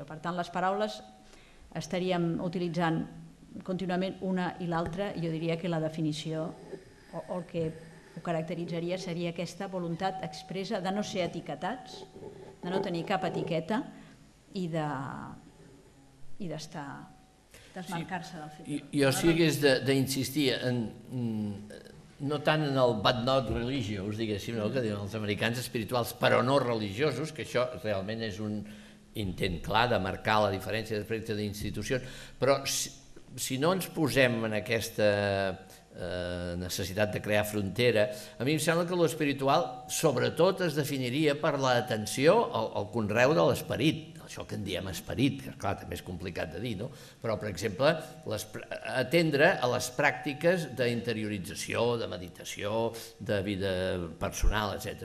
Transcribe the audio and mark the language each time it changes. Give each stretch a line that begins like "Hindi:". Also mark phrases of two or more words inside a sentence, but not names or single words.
Catalan: Per tant, les paraules estaríem utilitzant contínuament una i l'altra i jo diria que la definició o el que ho caracteritzaria seria aquesta voluntat expressa de no ser etiquetats, de no tenir cap etiqueta i desmarcar-se del fet. Jo sí que hagués d'insistir no tant en el
English: but not religious,
Catalan: diguéssim, que diuen els americans, espirituals però no religiosos, que això realment és un intent clar de marcar la diferència respecte d'institucions, però si no ens posem en aquesta necessitat de crear frontera, a mi em sembla que l'espiritual sobretot es definiria per l'atenció al conreu de l'esperit, això que en diem esperit, que clar, també és complicat de dir, però per exemple atendre a les pràctiques d'interiorització, de meditació, de vida personal, etc.